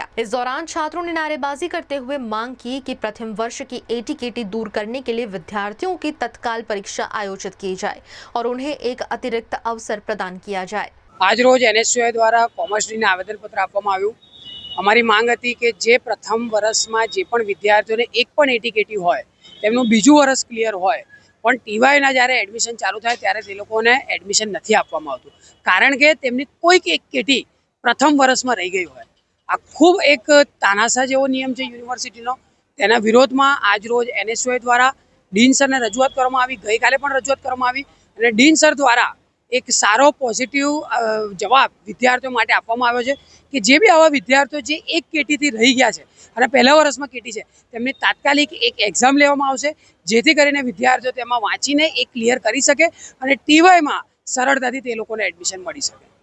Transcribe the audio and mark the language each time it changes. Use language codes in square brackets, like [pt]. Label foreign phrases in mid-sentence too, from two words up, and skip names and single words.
[hi] इस दौरान छात्रों ने नारेबाजी करते हुए मांग की कि प्रथम वर्ष की एटीकेटी दूर करने के लिए विद्यार्थियों की तत्काल परीक्षा आयोजित की जाए और उन्हें एक अतिरिक्त अवसर प्रदान किया जाए। [gu] આજ રોજ એનએસયુઆઈ દ્વારા કૉમર્સ ડીને આવેદનપત્ર આપવામાં આવ્યું। અમારી માંગ હતી કે જે પ્રથમ વર્ષમાં જે પણ વિદ્યાર્થીઓને એક પણ એટીકેટી હોય તેમનું બીજું વર્ષ ક્લિયર હોય પણ ટીવાયના જ્યારે એડમિશન ચાલુ થાય ત્યારે તે લોકોને એડમિશન નથી આપવામાં આવતું કારણ કે તેમની કોઈક એક કેટી પ્રથમ વર્ષમાં રહી ગઈ હોય। આ ખૂબ એક તાનાશા જેવો નિયમ છે યુનિવર્સિટીનો। તેના વિરોધમાં આજ રોજ એનએસયુઆઈ દ્વારા ડીન સરને રજૂઆત કરવામાં આવી। ગઈકાલે પણ રજૂઆત કરવામાં આવી અને ડીન સર દ્વારા એક સારો પૉઝિટિવ જવાબ વિદ્યાર્થીઓ માટે આપવામાં આવ્યો છે કિ જે બી આવા વિદ્યાર્થીઓ જે એક કેટીથી રહી ગયા છે અને પહેલા વર્ષમાં કેટી છે તેમની તાત્કાલિક એક એક્ઝામ લેવામાં આવશે જેથી કરીને વિદ્યાર્થીઓ તેમાં વાંચીને એક ક્લિયર કરી શકે અને ટીવાયમાં સરળતાથી તે લોકોને એડમિશન મળી શકે।